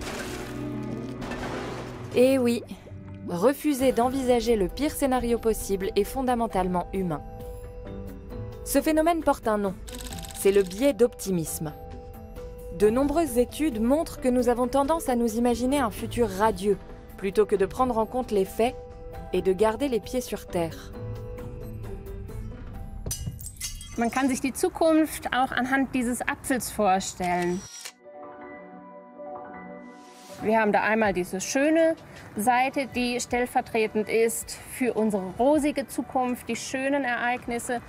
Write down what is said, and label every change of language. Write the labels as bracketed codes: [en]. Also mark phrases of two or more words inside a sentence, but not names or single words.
[fr] Et oui, refuser d'envisager le pire scénario possible est fondamentalement humain. Ce phénomène porte un nom, c'est le biais d'optimisme. De nombreuses études montrent que nous avons tendance à nous imaginer un futur radieux, plutôt que de prendre en compte les faits et de garder les pieds sur terre. [de] Man kann sich die Zukunft auch anhand dieses Apfels vorstellen. Wir haben da einmal diese schöne Seite, die stellvertretend ist für unsere rosige Zukunft, die schönen Ereignisse.